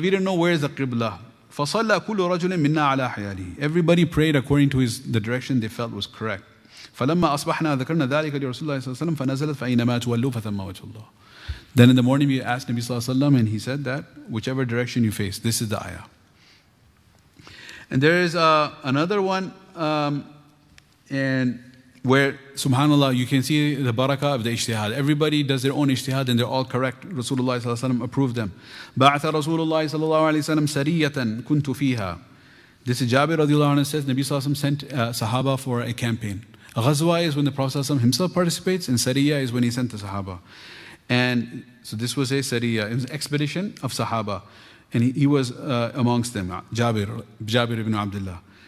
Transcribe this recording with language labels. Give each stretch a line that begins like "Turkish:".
English: We didn't know where is the Qiblah.
Arabic: فَصَلَّى كُلُّ رَجُلٍ مِنَّا عَلَى حِيَالِهِ.
English: Everybody prayed according to the direction they felt was correct.
Arabic: فلما أصبحنا ذكرنا ذلك لرسول الله صلى الله عليه وسلم فنزلت فأينما تولوا فثم وجه الله.
English: Then in the morning we asked Nabi sallallahu alaihi wasallam, and he said that whichever direction you face, this is the ayah. And there is another one, and where subhanallah you can see the barakah of the ijtihad. Everybody does their own ijtihad and they're all correct. Rasulullah sallallahu alaihi wasallam approved them.
Arabic: بعث رسول الله صلى الله عليه وسلم سرية كنت فيها.
English: This is Jabir radiallahu anhu says Nabi sallallahu alaihi wasallam sent Sahaba for a campaign. Ghazwa is when the Prophet ﷺ himself participates, and Sariyah is when he sent the Sahaba. And so this was a Sariyah, it was an expedition of Sahaba. And he was amongst them, Jabir ibn Abdullah.